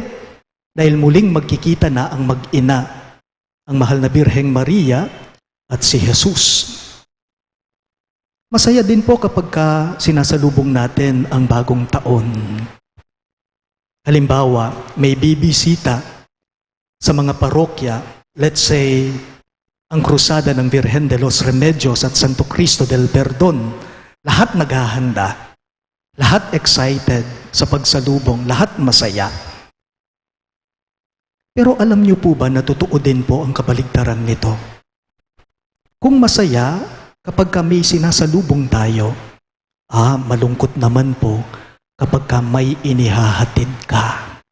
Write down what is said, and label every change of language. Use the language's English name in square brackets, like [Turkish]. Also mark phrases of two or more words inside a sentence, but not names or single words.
[Filipino] Dahil muling magkikita na ang mag-ina, ang mahal na Birheng Maria at si Jesus. Masaya din po kapag sinasalubong natin ang bagong taon. Halimbawa, may bibisita sa mga parokya, [English] let's say, [Filipino] ang krusada ng Virgen de los Remedios at Santo Cristo del Perdon. Lahat naghahanda, lahat excited sa pagsalubong, lahat masaya. Pero alam niyo po ba na totoo din po ang kabaligtaran nito? Kung masaya, kapag may sinasalubong tayo, malungkot naman po kapag may inihahatid ka.